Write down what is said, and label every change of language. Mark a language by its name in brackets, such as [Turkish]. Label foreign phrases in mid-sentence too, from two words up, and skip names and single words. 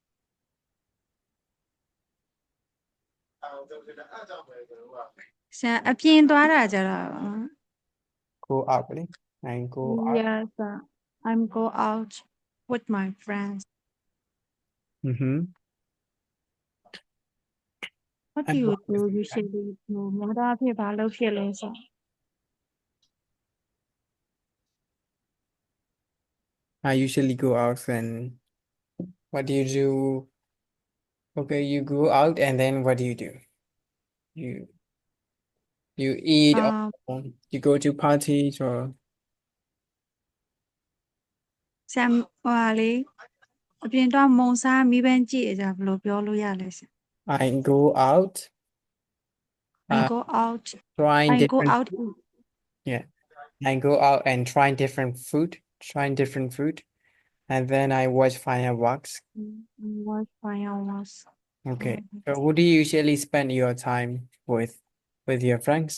[English] Go out, really? And go out. Yes, I'm go out with my friends. Mm-hmm. What do you do usually? [Burmese] များသောအားဖြင့်ဘာလုပ်ဖြစ်လဲဆို [English] I usually go out and what do you do? Okay, you go out and then what do? You eat or you go to parties or [Burmese] ဆမ်ဟိုဟာလေအပြင်တော့မုံစားမီးပန်းကြည့်ကြဘယ်လိုပြောလို့ရလဲဆရာ [English] I go out I uh go out trying I go different out yeah I go out and trying different food and then I watch fireworks. watch fireworks. Okay, so who do you usually spend your time with your friends?